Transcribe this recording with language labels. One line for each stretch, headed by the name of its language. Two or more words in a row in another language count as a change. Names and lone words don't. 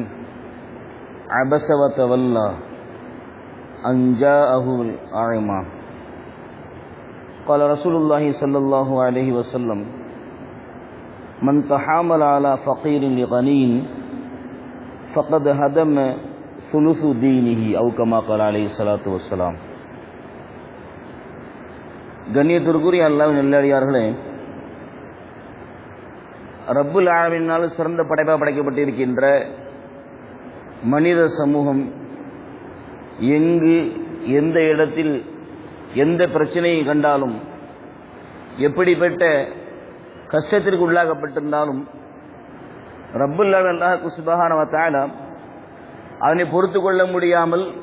Arabic: عبس وتولى أن جاءه الأعمى. قال رسول الله صلى الله عليه وسلم: من تحامل على فقير لغني فقد هدم ثلث دينه أو كما قال عليه الصلاة والسلام.
Tamil: கண்ணியத்திற்குரிய அல்லாஹ்வின் நல்லடியார்களே,
Arabic: رب العالمين
Tamil: சிறந்த படைப்பாக படைக்கப்பட்டிருக்கின்ற மனித சமூகம் எங்கு எந்த இடத்தில் எந்த பிரச்சனையை கண்டாலும், எப்படிப்பட்ட கஷ்டத்திற்கு உள்ளாகப்பட்டிருந்தாலும்,
Arabic: رب العالمين
Tamil: அல்லாஹ்
Arabic: سبحانه وتعالى
Tamil: அதனை பொறுத்து கொள்ள முடியாமல்